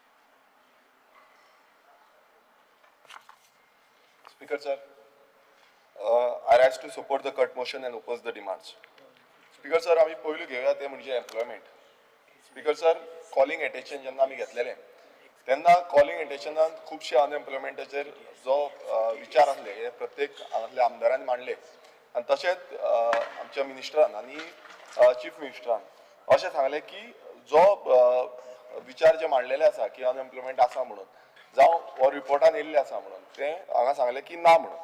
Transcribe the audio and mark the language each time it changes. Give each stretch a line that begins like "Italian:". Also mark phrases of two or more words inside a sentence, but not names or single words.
English: Speaker sir, I rise to support the cut motion and oppose the demands. Speaker sir,
Konkani: आम्ही पयलू घेऊया ते म्हणजे एम्प्लॉयमेंट.
English: Speaker sir, calling attention
Konkani: जेन्ना आमी घेतलेले तेन्ना
English: calling attentionan
Konkani: खुबशे अनएम्प्लॉयमेंटाचेर जो विचार आसले हे प्रत्येक हांगातल्या आमदारांनी मांडले आनी तशेंच आमच्या मिनिस्टरान आनी
English: chief ministeran
Konkani: अशें सांगलें की जो विचार जे मांडलेले आसा की अनएम्प्लॉयमेंट आसा म्हणून जावं हो रिपोर्टान येयल्ले आसा म्हणून ते हांगा सांगलें की ना म्हणून.